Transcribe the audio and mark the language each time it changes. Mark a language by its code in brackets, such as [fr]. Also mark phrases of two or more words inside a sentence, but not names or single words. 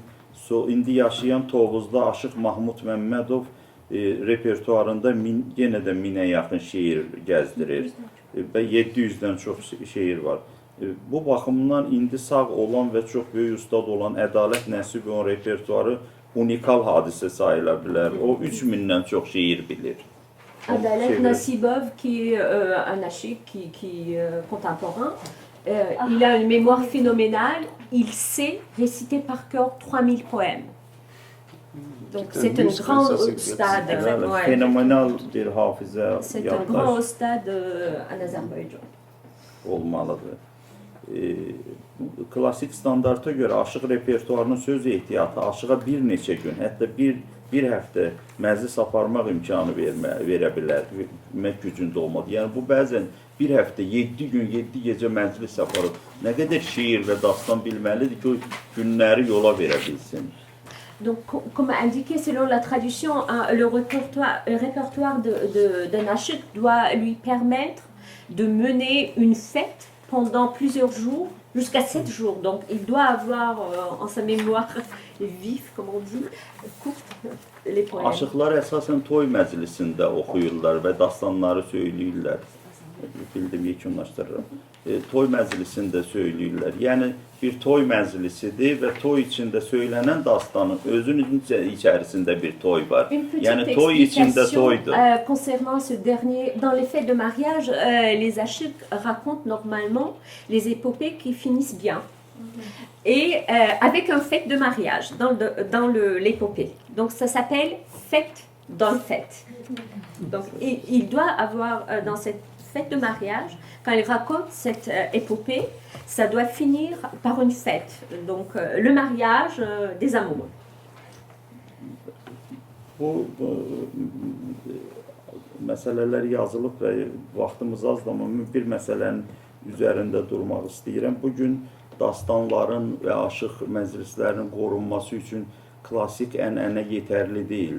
[az] İndi yaşayan Tovuzda aşıq Mahmud Məmmədov repertuarında yenə də 1000-ə yaxın şeir gəzdirir və 700-dən çox şeir var. Bu baxımdan indi sağ olan və çox böyük ustad olan Ədalət Nəsibovun repertuarı unikal hadisə sayıla bilər. O 3000-dən çox şeir bilir. [fr] Adalet Nasibov, qui est un aşık qui contemporain, il a une mémoire phénoménale, il sait réciter par cœur 3000 poèmes. Donc c'est un grand stade. Ouais. [az] Fenomenal bir hafizə [fr] C'est un grand [az] yaddaş [fr] stade en Azerbaïdjan. [az] olmalıdır. Klassik standarta görə aşıq repertuarının söz ehtiyatı aşığa bir neçə gün, hətta bir həftə məclis aparmaq imkanı verə bilər, gücündə olmadı. Yəni bu bəzən bir həftə, 7 gün, 7 gecə məclis aparıb, nə qədər şeir və dastan bilməlidir ki, o günləri yola verə bilsin. [fr] Donc, comme indiqué selon la tradition, le répertoire d'un aşık doit lui permettre de mener une fête pendant plusieurs jours, jusqu'à 7 jours. Donc, il doit avoir en sa mémoire vif, comme on dit, courte, les poèmes. [az] Aşıqlar əsasən toy məclisində oxuyurlar və dastanları söyləyirlər. Bildim, yekunlaşdırıram. Toy məclisində söyləyirlər. Yəni, bir toy məclisidir və toy içində söylənən dastanın özünün içərisində bir toy var. [fr] Une petite [az] Yəni toy içində [fr] explication [az] toydur. [fr] concernant ce dernier. Dans les fêtes de mariage, les aşık racontent normalement les épopées qui finissent bien. Et avec un fête de mariage dans l'épopée. Donc ça s'appelle fête dans le fête. Donc il doit avoir dans cette fête de mariage, quand il raconte cette épopée, ça doit finir par une fête. Donc le mariage des amoureux. [az] Bu məsələlər yazılıb və vaxtımız azdır, amma bir məsələnin üzərində durmaq istəyirəm. Bugün dastanların və aşıq məclislərinin qorunması üçün klassik ənənə yetərli deyil.